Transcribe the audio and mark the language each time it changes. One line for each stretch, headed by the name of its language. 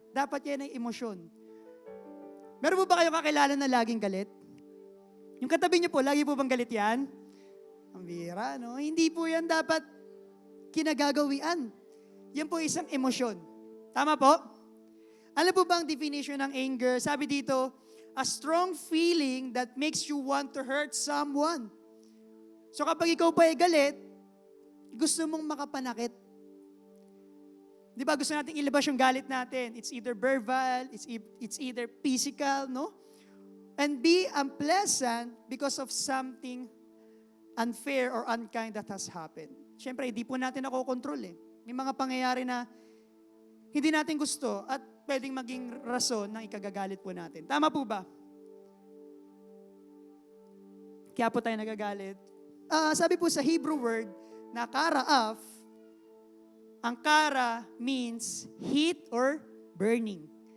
Filipino: Dapat yan ay emosyon. Meron po ba kayong kakilala na laging galit? Yung katabi niyo po, lagi po bang galit yan? Ang bira, no? Hindi po yan dapat kinagagawian. Yan po isang emosyon. Tama po? Alam po ba ang definition ng anger? Sabi dito,
English: a strong feeling that makes you want to hurt someone.
Filipino: So kapag ikaw pa ay galit, gusto mong makapanakit. Di ba gusto natin ilabas yung galit natin?
English: It's either verbal, it's either physical,
Filipino: no?
English: And be unpleasant because of something unfair or unkind that has happened.
Filipino: Siyempre, hindi po natin nakokontrol eh. May mga pangyayari na hindi natin gusto at pwedeng maging rason ng ikagagalit po natin. Tama po ba? Kaya po tayo nagagalit. Sabi po sa Hebrew word na karaaf, ang kara means heat or burning.